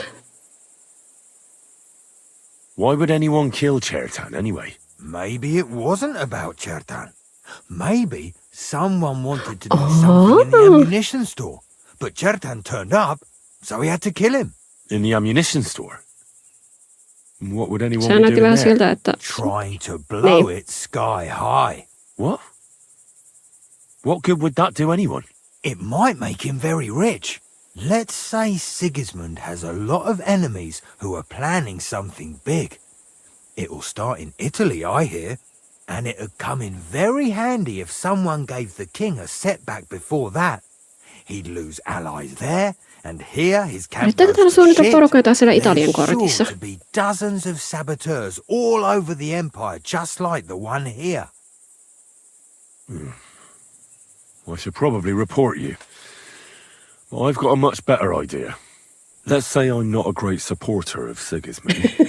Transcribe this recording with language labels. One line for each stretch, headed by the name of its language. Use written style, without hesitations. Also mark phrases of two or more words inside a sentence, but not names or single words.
English: Why would anyone kill Chertan anyway? Maybe it wasn't about Chertan. Maybe someone wanted to do something in the ammunition store, but Chertan turned up, so he had to kill him. In the ammunition store? What would anyone
Finnish: Se
English: be
Finnish: näytti
English: doing
Finnish: vähän
English: there?
Finnish: siltä, että...
English: Trying to blow it sky high. What? What good would that do anyone? It might make him very rich. Let's say Sigismund has a lot of enemies who are planning something big. It'll start in Italy, I hear, and it'd come in very handy if someone gave the king a setback before that. He'd lose allies there, and here his camp
Finnish: Yrittääkö täällä suunnitella porukoita siellä Italian kortissa?
English: There's sure to be dozens of saboteurs all over the empire, just like the one here. I should probably report you. Well, I've got a much better idea. Let's say I'm not a great supporter of Sigismund.